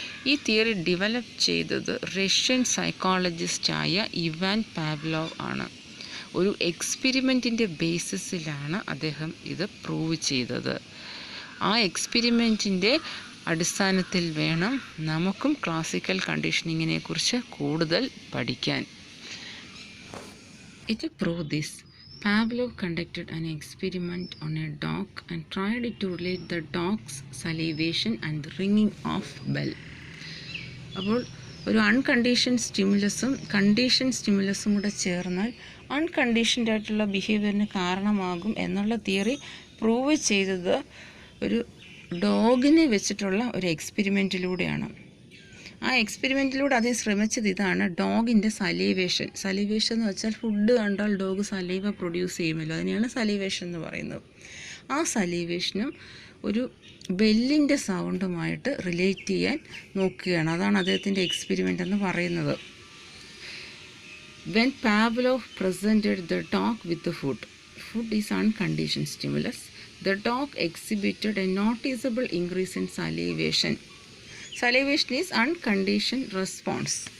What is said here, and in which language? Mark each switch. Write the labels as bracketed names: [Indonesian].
[Malayalam] ഈ theory develop ചെയ്തത് Russian സൈക്കോളജിസ്റ്റായ Ivan Pavlov ആണ്. ഒരു എക്സ്പെരിമെൻറ്റിൻ്റെ ബേസിസിലാണ് അദ്ദേഹം ഇത് പ്രൂവ് ചെയ്തത്. ആ എക്സ്പെരിമെൻറ്റിൻ്റെ അടിസ്ഥാനത്തിൽ വേണം നമുക്കും ക്ലാസിക്കൽ കണ്ടീഷനിങ്ങിനെ കുറിച്ച് കൂടുതൽ പഠിക്കാൻ. [English] To prove this, Pavlov conducted an experiment on a dog and tried to relate the dog's salivation and the ringing of bell. [Malayalam] അപ്പോൾ ഒരു അൺകണ്ടീഷൻ സ്റ്റിമുലസും കണ്ടീഷൻ സ്റ്റിമുലസും കൂടെ ചേർന്നാൽ അൺകണ്ടീഷൻഡ് ആയിട്ടുള്ള ബിഹേവിയറിന് കാരണമാകും എന്നുള്ള തിയറി പ്രൂവ് ചെയ്തത് ഒരു ഡോഗിനെ വെച്ചിട്ടുള്ള ഒരു എക്സ്പെരിമെൻറ്റിലൂടെയാണ്. ആ എക്സ്പെരിമെൻറ്റിലൂടെ അദ്ദേഹം ശ്രമിച്ചത് ഇതാണ്: ഡോഗിൻ്റെ സലീവേഷൻ എന്ന് വെച്ചാൽ ഫുഡ് കണ്ടാൽ ഡോഗ് സലീവ പ്രൊഡ്യൂസ് ചെയ്യുമല്ലോ, അതിനെയാണ് സലീവേഷൻ എന്ന് പറയുന്നത്. ആ സലീവേഷനും ഒരു ബെല്ലിൻ്റെ സൗണ്ടുമായിട്ട് റിലേറ്റ് ചെയ്യാൻ നോക്കുകയാണ്. അതാണ് അദ്ദേഹത്തിൻ്റെ എക്സ്പെരിമെൻ്റ് എന്ന് പറയുന്നത്. [English] When Pavlov presented the dog with the food is unconditioned stimulus. The dog exhibited a noticeable increase in salivation. Salivation is unconditioned response.